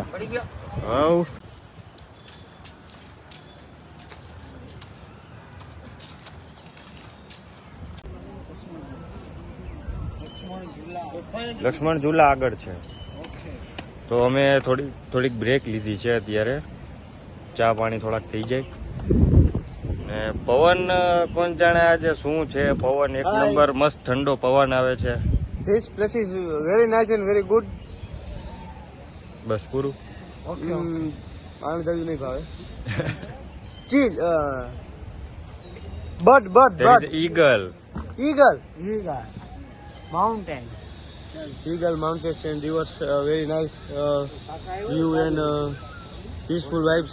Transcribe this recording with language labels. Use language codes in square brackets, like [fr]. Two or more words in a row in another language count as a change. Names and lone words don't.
[gu] હવ લક્ષ્મણ ઝૂલા આગળ છે. તો અમે થોડીક બ્રેક લીધી છે અત્યારે ચા પાણી થોડાક થઈ જાય. ને પવન કોણ જાણે આજે શું છે, પવન એક નંબર મસ્ત ઠંડો પવન આવે છે. [en] This place is very nice and very good. [gu] બસ પૂરું. Okay. આને જલ્દી નહીં ભાવે. [en] Chill. Bird. There is eagle. Eagle. Mountain. Eagle mountains and rivers. Very nice view and peaceful vibes.